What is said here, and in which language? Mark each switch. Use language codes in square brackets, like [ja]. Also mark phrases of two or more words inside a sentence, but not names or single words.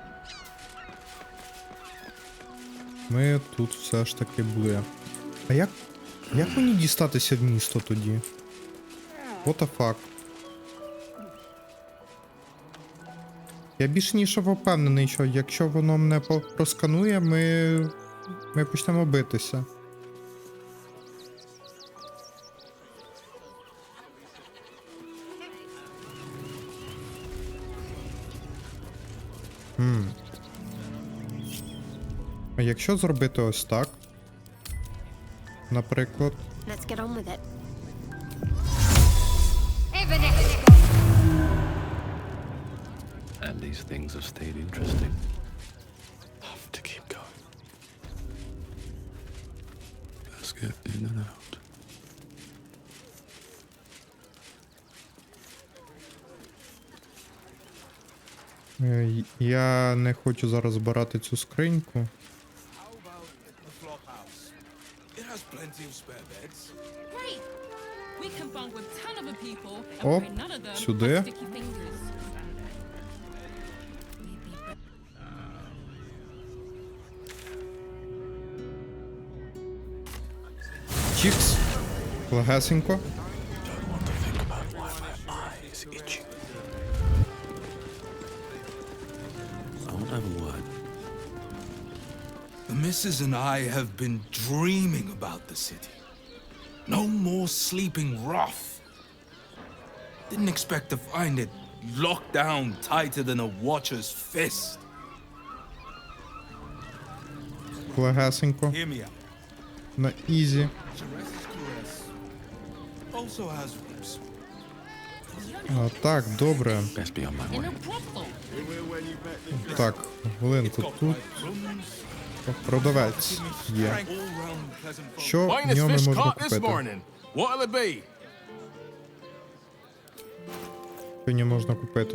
[uk] Ми тут все ж таки були. А як мені дістатися в місто тоді? [en] What the fuck? [uk] Я більш ніж впевнений, що якщо воно мене просканує, ми почнемо битися. А якщо зробити ось так? Наприклад. [en] Let's get on with it. And these things have stayed interesting. Have to keep going. Let's get in and out. [uk] Я не хочу зараз збирати цю скриньку. Оп, сюди. Чікс. Легесенько. [en] The missus and I have been dreaming about the city. No more sleeping rough. Didn't expect to find it locked down tighter than a watcher's fist. [uk] Легесенько. [en] Hear me out. [uk] На ізі. [en] Also has roots. [uk] Так, добре. Так, хвилинку, тут продавець є. Що в ньому можна купити? Що в ньому можна купити?